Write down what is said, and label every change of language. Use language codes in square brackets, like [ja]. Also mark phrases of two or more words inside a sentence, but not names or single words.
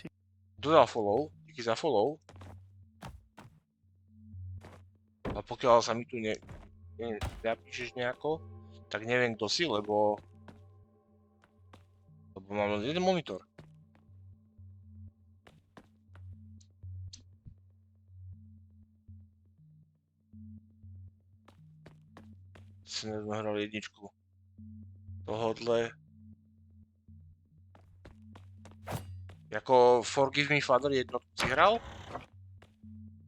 [sk] Kto dal follow? Díky za follow. A pokiaľ sa mi tu napíšeš nejako, tak neviem kto si, lebo mám len jeden monitor. [cs] Si nezahral jedničku tohodle. [sk] Jako Forgive me, Father jednotku si hral?